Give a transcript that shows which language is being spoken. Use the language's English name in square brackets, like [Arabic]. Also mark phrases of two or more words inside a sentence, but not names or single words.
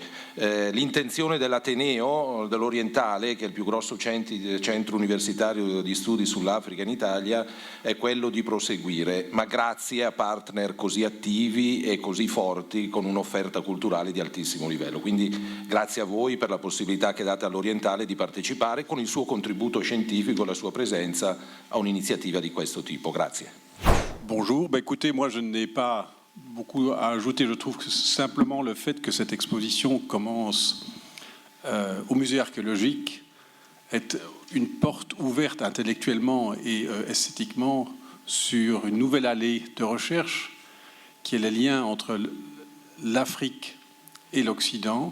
[Italian] L'intenzione dell'Ateneo, dell'Orientale, che è il più grosso centro universitario di studi sull'Africa in Italia, è quello di proseguire, ma grazie a partner così attivi e così forti, con un'offerta culturale di altissimo livello. Quindi grazie a voi per la possibilità che date all'Orientale di partecipare con il suo contributo scientifico e la sua presenza a un'iniziativa di questo tipo. Grazie. [French] Bonjour, écoutez, moi je n'ai pas beaucoup à ajouter. Je trouve que simplement le fait que cette exposition commence au musée archéologique est une porte ouverte intellectuellement et esthétiquement sur une nouvelle allée de recherche qui est le lien entre l'Afrique et l'Occident.